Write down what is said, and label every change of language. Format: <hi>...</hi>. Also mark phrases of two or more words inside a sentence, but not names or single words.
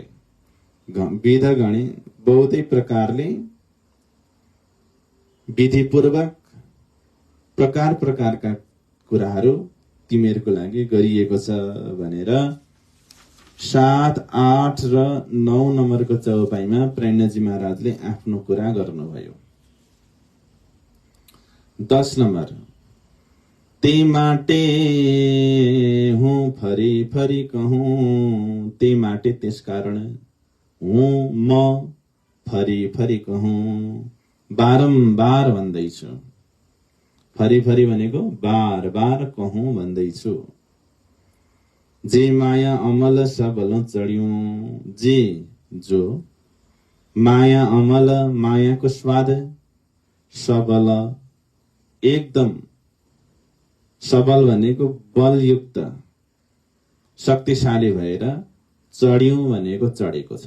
<ne>विध घणे बहुतै प्रकारले विधिपूर्वक प्रकार प्रकारका कुराहरू तिमीहरूको लागि गरिएको छ भनेर 7, 8 र 9 नम्बरको चौपाईमा प्रेरणजी महाराजले आफ्नो कुरा गर्नुभयो। 10 नम्बर,</ne> <gu>તે માટે હું ફરી ફરી કહું, તે માટે</gu> <ne>त्यस कारण</ne> <gu>हूँ म ફરી ફરી કહું,</gu> <ne>बारम्बार भन्दैछु।</ne> <gu>ફરી ફરી</gu> <ne>भनेको</ne> <hi>बार बार कहूँ</hi> <ne>भन्दैछु।</ne> <gu>જે માયા અમલ સબળ ચઢ્યું,</gu> <ne>जे जो माया अमल, मायाको स्वाद, सबल एकदम, सबल भनेको बलयुक्त शक्तिशाली भएर, चढ्यूं भनेको चढेको छ।</ne>